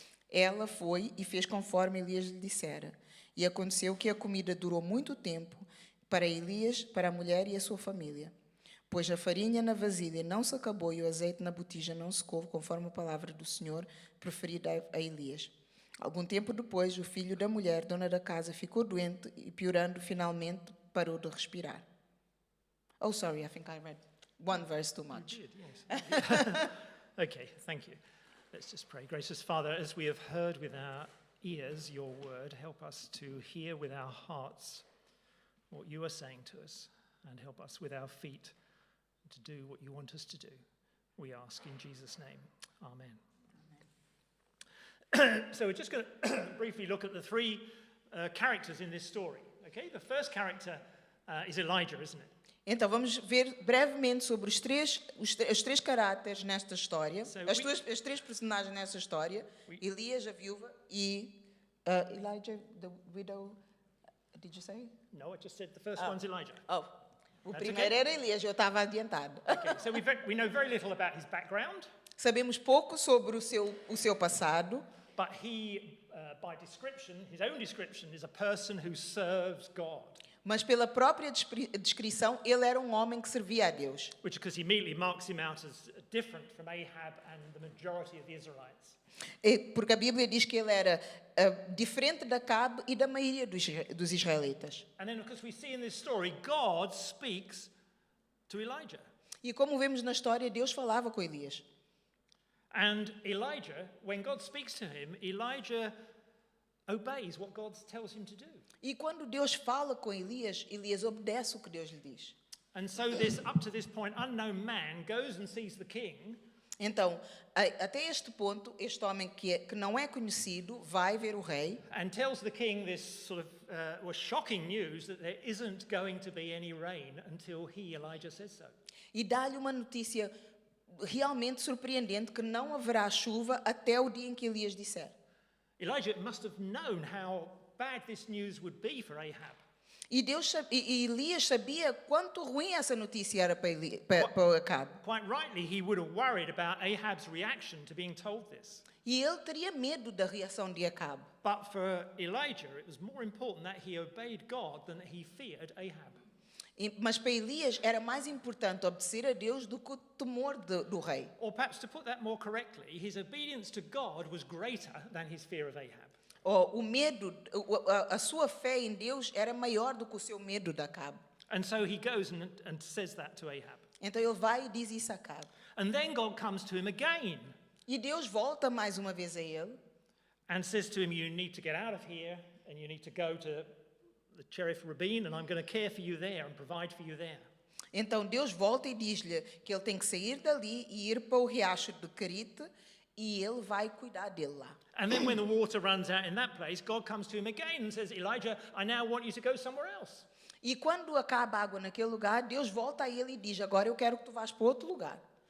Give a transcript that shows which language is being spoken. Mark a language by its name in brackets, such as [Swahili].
[Portuguese] Ela foi e fez conforme Elias lhe dissera. E aconteceu que a comida durou muito tempo para Elias, para a mulher e a sua família. Pois a farinha na vasilha não se acabou e o azeite na botija não secou, conforme a palavra do Senhor preferida a Elias. Algum tempo depois, o filho da mulher, dona da casa, ficou doente e, piorando, finalmente parou de respirar. [English] Oh, sorry, I think I read one verse too much. You did, yes. Okay, thank you. Let's just pray. Gracious Father, as we have heard with our ears your word, help us to hear with our hearts what you are saying to us, and help us with our feet to do what you want us to do. We ask in Jesus' name. Amen. So we're just going to briefly look at the 3 characters in this story. Okay, the first character is Elijah, isn't it? [Portuguese] Então, vamos ver brevemente sobre os três caráteres nesta história, as 3 personagens nessa história: Elias, a viúva, e [English] Elijah, the widow. Did you say? No, I just said the first one's Elijah. [Portuguese] Oh, o primeiro era Elias, eu estava adiantado. [English] Okay, so we know very little about his background. [Portuguese] Sabemos pouco sobre o seu passado. [English] But he, by description, his own description, is a person who serves God. [Portuguese] Mas pela própria descrição, ele era um homem que servia a Deus. [English] Which, because he immediately marks him out as different from Ahab and the majority of the Israelites. [Portuguese] Porque a Bíblia diz que ele era diferente de Acabe e da maioria dos israelitas. [English] And then, because we see in this story, God speaks to Elijah. [Portuguese] E como vemos na história, Deus falava com Elias. [English] And Elijah, when God speaks to him, Elijah obeys what God tells him to do. [Portuguese] E quando Deus fala com Elias, Elias obedece o que Deus lhe diz. [English] And so this, up to this point, unknown man goes and sees the king. [Portuguese] Então, até este ponto, este homem que não é conhecido vai ver o rei. [English] And tells the king this sort of shocking news that there isn't going to be any rain until he, Elijah, says so. [Portuguese] E dá-lhe uma notícia realmente surpreendente, que não haverá chuva até o dia em que Elias disser. [English] Elijah must have known how bad this news would be for Ahab. [Portuguese] E Elias sabia quanto ruim essa notícia era para Acabe. [English] Quite rightly, he would have worried about Ahab's reaction to being told this. [Portuguese] E ele teria medo da reação de Acabe. [English] But for Elijah, it was more important that he obeyed God than that he feared Ahab. [Portuguese] Mas para Elias era mais importante obedecer a Deus do que o temor do rei. [English] Or perhaps to put that more correctly, his obedience to God was greater than his fear of Ahab. [Portuguese] O medo, a sua fé em Deus era maior do que o seu medo de Acabe. [English] And so he goes and says that to Ahab. [Portuguese] Então ele vai e diz isso a Acabe. [English] And then God comes to him again. [Portuguese] E Deus volta mais uma vez a ele. [English] and says to him, you need to get out of here and you need to go to the Cherith Rabin and I'm going to care for you there and provide for you there. [Portuguese] Então Deus volta e diz-lhe que ele tem que sair dali e ir para o riacho de Querite e ele vai cuidar dele lá. [English] And then when the water runs out in that place, God comes to him again and says, Elijah, I now want you to go somewhere else. [Portuguese] E quando acaba a água naquele lugar, Deus volta a ele e diz, agora eu quero que tu vás para outro lugar.